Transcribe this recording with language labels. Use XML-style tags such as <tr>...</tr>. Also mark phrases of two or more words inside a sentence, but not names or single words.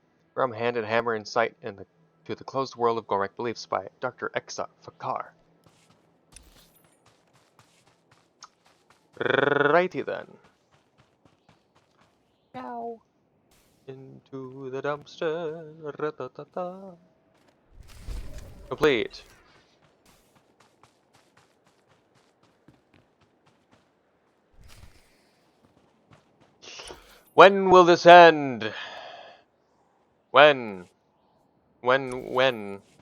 <en>From Hand and Hammer in Sight to the Closed World of Gormak Beliefs by Dr. Exa Fakar. Righty then. Ow. Into the dumpster. Ra-ta-ta-ta. Complete. When will this end? When? When?</en>